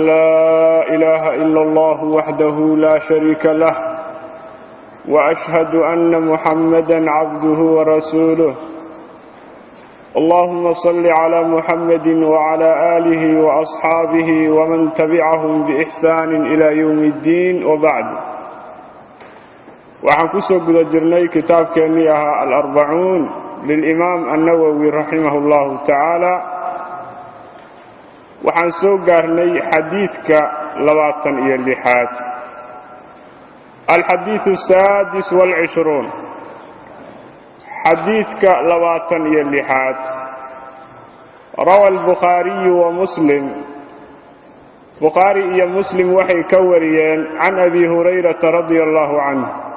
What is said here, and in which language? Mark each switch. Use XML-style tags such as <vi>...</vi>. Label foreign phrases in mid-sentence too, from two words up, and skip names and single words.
<ar>لا إله إلا الله وحده لا شريك له وأشهد أن محمدا عبده ورسوله اللهم صل على محمد وعلى آله وأصحابه ومن تبعهم بإحسان إلى يوم الدين وبعد</ar> <so>waxaan ku soo guda jirnay kitaabkeennii ahaa al-40 lil-imaam an-nawawi rahimahullahu ta'ala waxaan soo gaarnay xadiidka 26</so> <ar>الحديث السادس والعشرون حديثك 26 روى البخاري ومسلم بخاري ومسلم وحي كوريان عن أبي هريرة رضي الله عنه</ar>